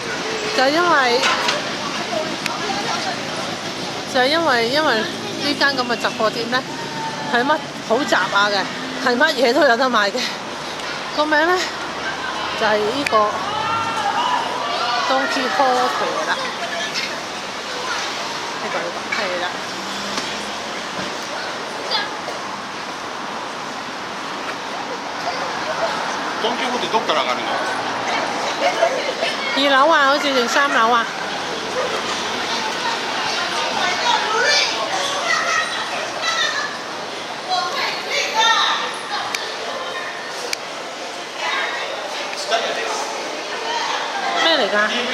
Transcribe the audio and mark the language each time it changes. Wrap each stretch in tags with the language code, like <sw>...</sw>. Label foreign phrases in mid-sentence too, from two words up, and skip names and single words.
<yue>就係因為呢間咁嘅雜貨店咧，係乜好雜下嘅，係乜嘢都有得賣嘅。個名咧就係呢個Don Quijote啦，呢個係啦。</yue> <ja>ドン・キホーテどっから上がるの</ja> <yue>？2 樓啊，好似定3樓啊？咩嚟㗎？</yue>